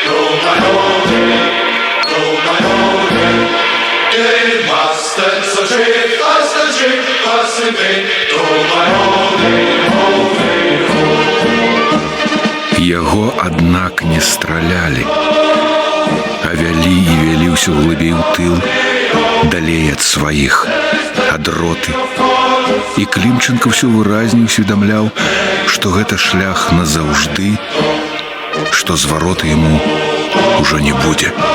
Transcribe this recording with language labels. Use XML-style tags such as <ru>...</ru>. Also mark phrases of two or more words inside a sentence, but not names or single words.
<de>Den Masten so schief als das Schiff, was im Wind.</de> <be>Яго, аднак, не стралялі, а вялі і вялі ўсё глыбей у тыл, далей ад сваіх, ад роты. І Клімченка ўсё выразней усведамляў, што гэта шлях назаўжды, што зварота яму ўжо не будзе.</be>